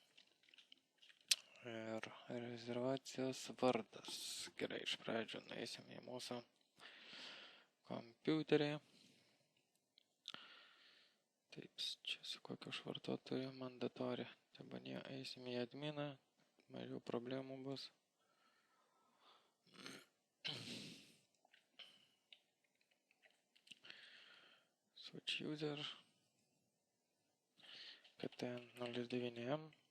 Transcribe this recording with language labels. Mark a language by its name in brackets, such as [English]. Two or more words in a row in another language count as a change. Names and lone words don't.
[Lithuanian] Ir rezervacijos vardas. Gerai, iš pradžių nueisim į mūsų kompiuterį. Taip, čia su kokiu vartotoju mandatori. Tebanie eisim į adminą, mažiau problemų bus. [English] Switch user. KT09M.